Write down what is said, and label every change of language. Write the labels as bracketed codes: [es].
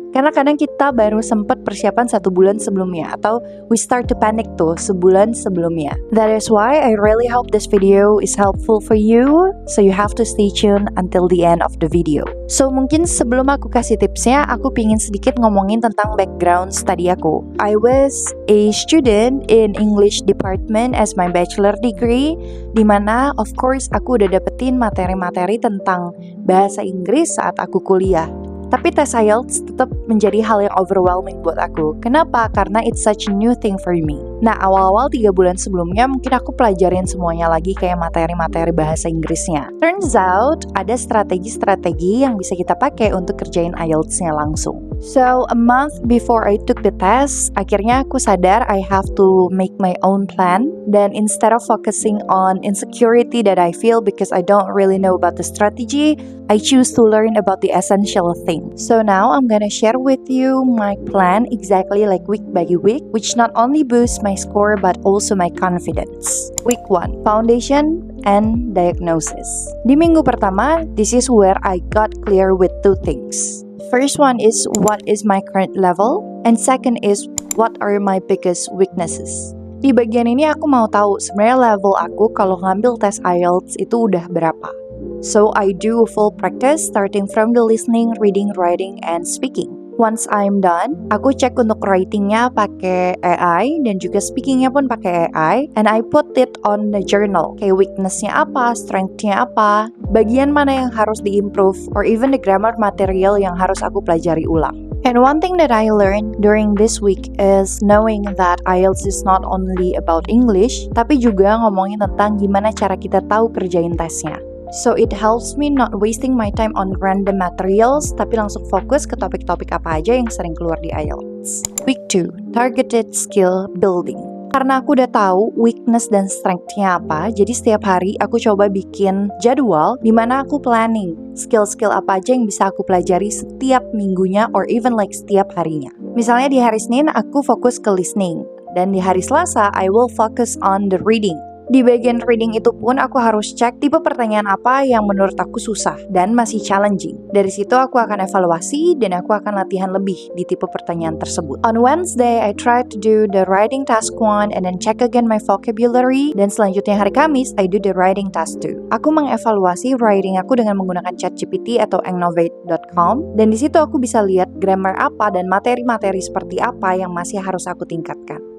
[id] Karena kadang kita baru sempat persiapan 1 bulan sebelumnya atau [en] we start to panic [id] tuh sebulan sebelumnya. [en] That is why I really hope this video is helpful for you. So you have to stay tuned until the end of the video. [id] So mungkin sebelum aku kasih tipsnya, aku pingin sedikit ngomongin tentang background study aku. [en] I was a student in English department as my bachelor degree, [id] dimana [en] of course [id] aku udah dapetin materi-materi tentang bahasa Inggris saat aku kuliah. Tapi tes IELTS tetap menjadi hal yang overwhelming buat aku. Kenapa? Karena [en] it's such a new thing for me. [id] Nah, awal-awal 3 bulan sebelumnya mungkin aku pelajarin semuanya lagi kayak materi-materi bahasa Inggrisnya. [en] Turns out, [id] ada strategi-strategi yang bisa kita pakai untuk kerjain IELTS-nya langsung. [en] So, a month before I took the test, [id] akhirnya aku sadar [en] I have to make my own plan. [id] Dan [en] instead of focusing on insecurity that I feel because I don't really know about the strategy, I choose to learn about the essential thing. So now I'm gonna share with you my plan exactly like week by week, which not only boosts my score but also my confidence. Week 1, foundation and diagnosis. [id] Di minggu pertama, [en] this is where I got clear with 2 things. First one is what is my current level, and second is what are my biggest weaknesses. [id] Di bagian ini aku mau tahu sebenarnya level aku kalau ngambil tes IELTS itu udah berapa. [en] So I do full practice starting from the listening, reading, writing, and speaking. Once I'm done, [id] aku cek untuk writingnya pakai AI dan juga speakingnya pun pakai AI, [en] and I put it on the journal. [id] Kayak weaknessnya apa, strengthnya apa, bagian mana yang harus diimprove, [en] or even the grammar material [id] yang harus aku pelajari ulang. [en] And one thing that I learned during this week is knowing that IELTS is not only about English, [id] tapi juga ngomongin tentang gimana cara kita tahu kerjain tesnya. [en] So it helps me not wasting my time on random materials, [id] tapi langsung fokus ke topik-topik apa aja yang sering keluar di IELTS. [en] Week 2, targeted skill building. [id] Karena aku udah tahu weakness dan strength-nya apa, jadi setiap hari aku coba bikin jadwal di mana aku planning skill-skill apa aja yang bisa aku pelajari setiap minggunya [en] or even like [id] setiap harinya. Misalnya di hari Senin aku fokus ke listening, dan di hari Selasa [en] I will focus on the reading. [id] Di bagian reading itu pun aku harus cek tipe pertanyaan apa yang menurut aku susah dan masih challenging. Dari situ aku akan evaluasi dan aku akan latihan lebih di tipe pertanyaan tersebut. [en] On Wednesday, I try to do the writing task 1 and then check again my vocabulary. [id] Dan selanjutnya hari Kamis, [en] I do the writing task 2. [id] Aku mengevaluasi writing aku dengan menggunakan ChatGPT atau engnovate.com. Dan di situ aku bisa lihat grammar apa dan materi-materi seperti apa yang masih harus aku tingkatkan.